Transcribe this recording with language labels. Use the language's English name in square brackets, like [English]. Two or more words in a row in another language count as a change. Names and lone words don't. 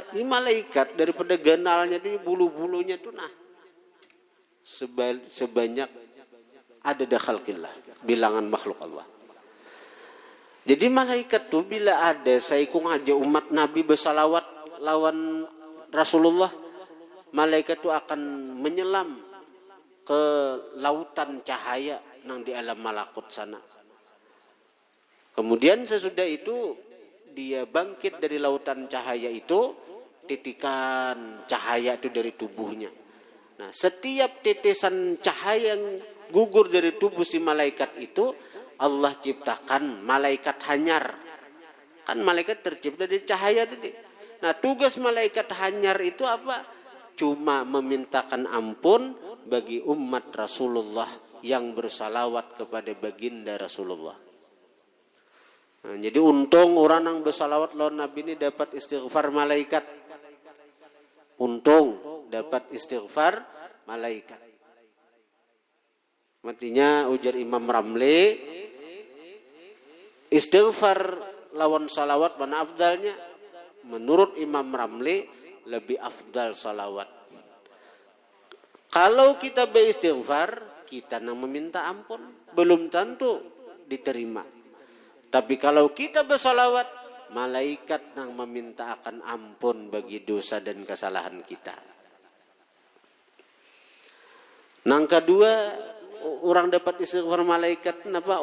[Indonesian] Ini malaikat daripada ganalnya itu bulu-bulunya tuh sebanyak ada khalqillah, bilangan makhluk Allah. [Banjar] Jadi malaikat tuh bila ada saikung aja umat Nabi bersalawat lawan Rasulullah, malaikat tuh akan menyelam ke lautan cahaya nang di alam malakut sana. [Indonesian] Kemudian sesudah itu dia bangkit dari lautan cahaya itu, titikan cahaya itu dari tubuhnya. Nah, setiap titisan cahaya yang gugur dari tubuh si malaikat itu, Allah ciptakan malaikat hanyar. Kan malaikat tercipta dari cahaya tadi. Nah, tugas malaikat hanyar itu apa? Cuma memintakan ampun bagi umat Rasulullah yang bersalawat kepada baginda Rasulullah. Nah, jadi untung orang yang bersalawat lawan Nabi ini dapat istighfar malaikat. Untung dapat istighfar malaikat. Artinya ujar Imam Ramli, istighfar lawan salawat mana afdalnya? Menurut Imam Ramli lebih afdal salawat. Kalau kita beristighfar, kita yang meminta ampun, belum tentu diterima. Tapi kalau kita bersalawat, malaikat yang meminta akan ampun bagi dosa dan kesalahan kita. Nang kedua, orang dapat istighfar malaikat, kenapa?